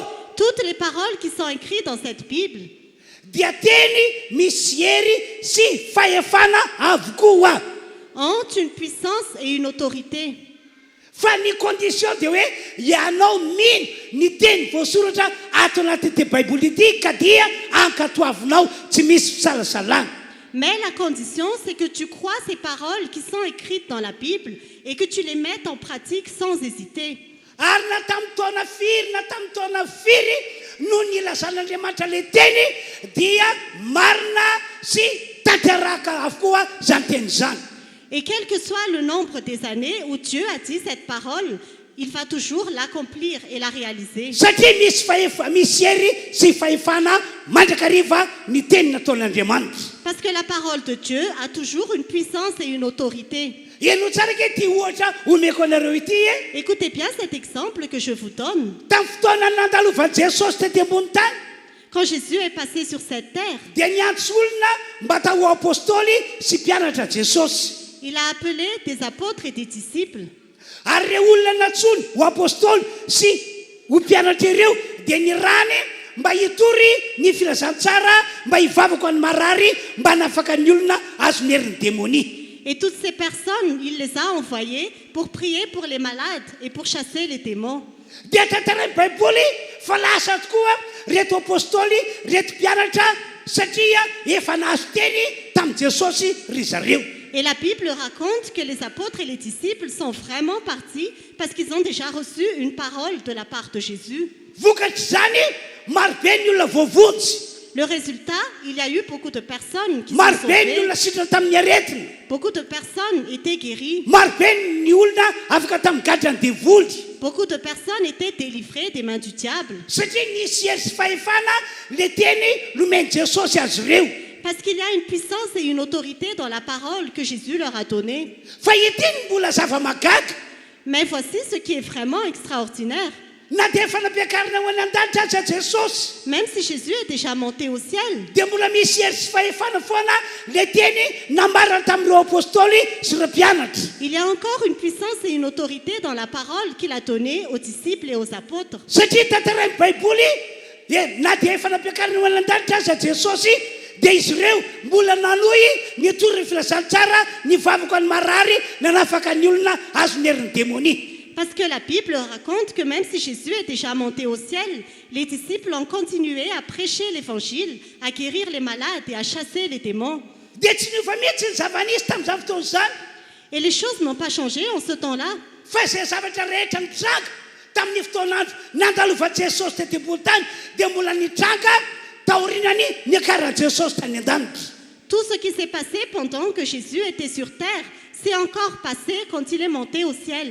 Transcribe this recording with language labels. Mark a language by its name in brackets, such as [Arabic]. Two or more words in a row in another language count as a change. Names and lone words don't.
[French] toutes les paroles qui sont écrites dans cette Bible [Malagasy] dia teny misy hery sy fahefana avokoa. [French] ont une puissance et une autorité. [Malagasy] Fa ny condition dia hoe ianao mino ny teny voasoratra ato anatin'ity baiboly ity ka dia ankatoavinao tsy misy fisalasalana. [French] Mais la condition, c'est que tu crois ces paroles qui sont écrites dans la Bible et que tu les mettes en pratique sans hésiter. [Malagasy] Ary na tamin'ny taona firy no nilazan'Andriamanitra le teny dia marina sy tanteraka avokoa zany teny zany. [French] Et quel que soit le nombre des années où Dieu a dit cette parole, il va toujours l'accomplir et la réaliser. [Malagasy] Satria misy hery sy fahefana mandrakariva ny teny nataon'Andriamanitra. [French] Parce que la parole de Dieu a toujours une puissance et une autorité. [Malagasy] Eno tsara ke ty ohatra omeko anareo ity e. [French] Écoutez bien cet exemple que je vous donne. [Malagasy] Tamin'ny fotoana nandalovan'i Jesosy tety ambony tany [French] quand Jésus est passé sur cette terre, [Malagasy] dia niantso olona mba tao apôstôly sy mpianatra Jesosy. [French] il a appelé des apôtres et des disciples. [Malagasy] Ary reo olona natsony ho apôstôly sy ho mpianatra ireo dia nirany mba hitory ny filazantsara, mba hivavaka any marary, mba nafaka ny olona azo merin'ny démonie. [French] Et toutes ces personnes, il les a envoyées pour prier pour les malades et pour chasser les démons. [Malagasy] Dia tantaran'ny baiboly fa lasa tokoa reto apôstôly, reto mpianatra satria efa nahazo teny tamin'i Jesosy ry zareo. [French] Et la Bible raconte que les apôtres et les disciples sont vraiment partis parce qu'ils ont déjà reçu une parole de la part de Jésus. [Malagasy] Vokatry zany maro be ny olona voavotsy, [French] Le résultat, il y a eu beaucoup de personnes qui se [Malagasy] maro [French] sont [Malagasy] be ny [French] sauvées. [Malagasy] olona sitrana tamin'ny aretina, [French] Beaucoup de personnes étaient guéries. [Malagasy] maro be ny olona afaka tamin'ny gadrany devoly. [French] Beaucoup de personnes étaient délivrées des mains du diable. [Malagasy] Satria nisy hery sy fahefana le teny nomeny Jesosy azy ireo. [French] Parce qu'il y a une puissance et une autorité dans la parole que Jésus leur a donnée. [Malagasy] Fa ity ny mbola zava-mahagaga, [French] Mais voici ce qui est vraiment extraordinaire. [Malagasy] na dia efa nampiakarina ho any an-danitra aza Jesosy, [French] Même si Jésus est déjà monté au ciel, [Malagasy] dia mbola misy hery sy fahefana foana le teny nambarana tamin'ireo apôstôly sy ireo mpianatra. [French] il y a encore une puissance et une autorité dans la parole qu'il a donnée aux disciples et aux apôtres. [Malagasy] Satria tantaran'ny baiboly na dia efa nampiakarina ho any an-danitra aza Jesosy, dia izy ireo mbola nanohy nitory ny filazantsara, nivavaka any marary, nanafaka ny olona azo ny herin'ny démonie. [French] Parce que la Bible raconte que même si Jésus est déjà monté au ciel, les disciples ont continué à prêcher l'évangile, à guérir les malades et à chasser les démons. [Malagasy] Dia tsy niova mihitsy ny zava-nisy tamin'izany fotoana izany, [French] Et les choses n'ont pas changé en ce temps-là. [Malagasy] fa izay zavatra rehetra nitranga tamin'ny fotoanandro nandalova Jesosy tety ambony tany, dia mbola nitranga taorinany niakarana Jesosy tany an-danitra. [French] Tout ce qui s'est passé pendant que Jésus était sur terre s'est encore passé quand il est monté au ciel.